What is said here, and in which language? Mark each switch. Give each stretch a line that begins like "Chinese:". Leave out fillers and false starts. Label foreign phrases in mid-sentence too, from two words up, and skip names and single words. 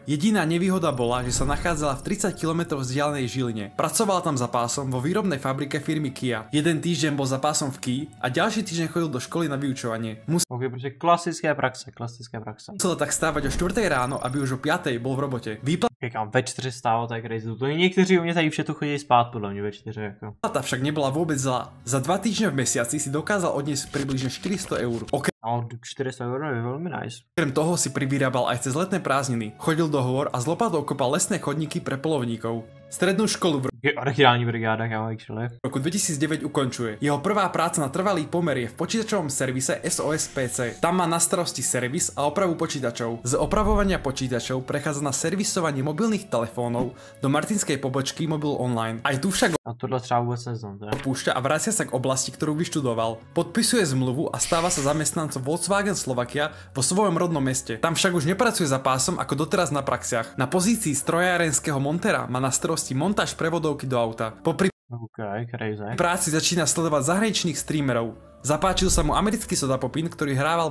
Slovak: Jediná nevýhoda bola, že sa nachádzala v 30 km vzdialenej Žiline. Pracoval tam za pásom vo výrobnej fabrike firmy Kia. Jeden týždeň bol za pásom v Kii a ďalší týždeň chodil do školy na vyučovanie.
Czech: Ok, protože klasické praxe.
Slovak: Musel tak stávať o 4 ráno, aby už o 5 bol v robote.
Czech: Kam ve 4 stálo, tak crazy. To někteří u mě tady všetko chodí spát, podle mě ve 4 jako.
Slovak: Plata však nebola vôbec zlá. Za 2 týždne v mesiaci si dokázal odniesť približne 400 eur. No, 400 € je veľmi nice. Krem toho si privyrábal aj cez letné prázdniny, chodil do hôr a z lopatou kopal lesné chodníky pre polovníkov. Strednú školu
Czech: Originální brigáda, kámo, actually.
Slovak: v roku 2009 ukončuje. Jeho prvá práca na trvalý pomer je v počítačovom servise SOS PC. Tam má na starosti servis a opravu počítačov. Z opravovania počítačov prechádza na servisovanie mobilných telefónov do martinskej pobočky Mobil Online. Aj tu však
Czech: A tohle třeba vůbec neznám, to je.
Slovak: opúšťa a vracia sa k oblasti, ktorú vyštudoval. Podpisuje zmluvu a stáva sa zamestnancom Volkswagen Slovakia vo svojom rodnom meste. Tam však už nepracuje za pásom ako doteraz na praxiach. Na pozícii strojárenského montera má na starosti montáž prevodovky do auta. Popri
English: OK, crazy.
Slovak: práci začína sledovať zahraničných streamerov. Zapáčil sa mu americký Soda Popin, ktorý hrával